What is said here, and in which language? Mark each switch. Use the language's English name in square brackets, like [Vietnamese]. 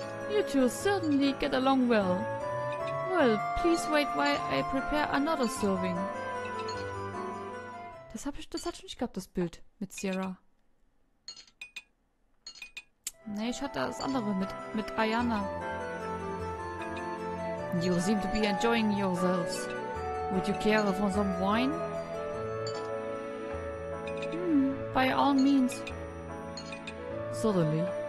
[English] You two certainly get along well. Well, please wait while I prepare another serving. [German] Das hatte ich nicht gehabt, das Bild mit Sierra. Nee, ich hatte das andere mit Ayana. [English] You seem to be enjoying yourselves. Would you care for some wine? By all means. Certainly.